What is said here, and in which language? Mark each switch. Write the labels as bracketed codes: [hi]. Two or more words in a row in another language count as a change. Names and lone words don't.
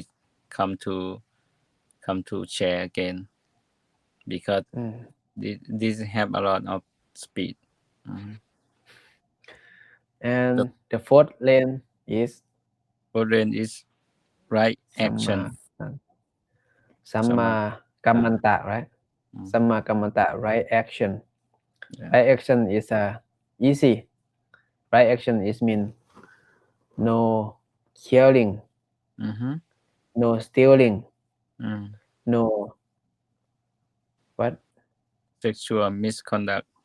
[en] Come to share again, because this have a lot of speed. And the fourth lane is right action. [pi] Samma Kammanta, right? Samma Kammanta, [en] right action. Yeah. Right action is easy. Right action is mean no killing, no stealing, no what? Sexual misconduct.